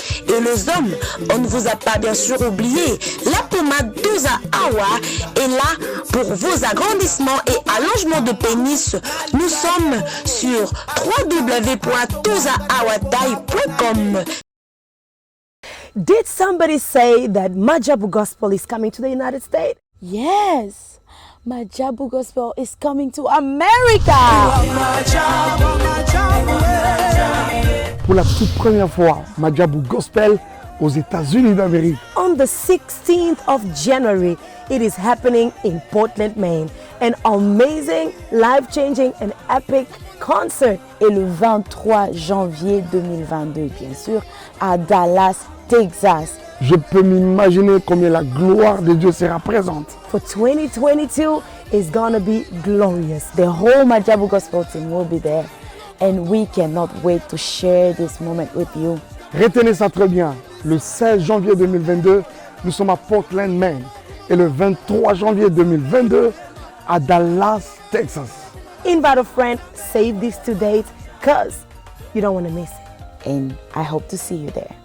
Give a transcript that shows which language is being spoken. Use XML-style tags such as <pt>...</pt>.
<fr>Et les hommes, on ne vous a pas bien sûr oublié, la pommade Toza Awa est là pour vos agrandissements et allongements de pénis. Nous sommes sur www.tozaawatai.com.</fr> <en>Did somebody say that Majabu Gospel is coming to the United States? Yes, Majabu Gospel is coming to America.</en> <fr>Pour la toute première fois, Majabu Gospel aux États-Unis d'Amérique.</fr> <en>On the 16th of January, it is happening in Portland, Maine. an amazing, life-changing and epic concert</en> <fr>est le 23 janvier 2022, bien sûr, à Dallas, Texas. Je peux m'imaginer combien la gloire de Dieu sera présente.</fr> <en>For 2022, it's gonna be glorious. The whole Majabu Gospel team will be there. And we cannot wait to share this moment with you.</en> <fr>Retenez ça très bien. Le 16 janvier 2022, nous sommes à Portland, Maine. Et le 23 janvier 2022, à Dallas, Texas.</fr> <en>Invite a friend, save these 2 dates, because you don't want to miss it. And I hope to see you there.</en>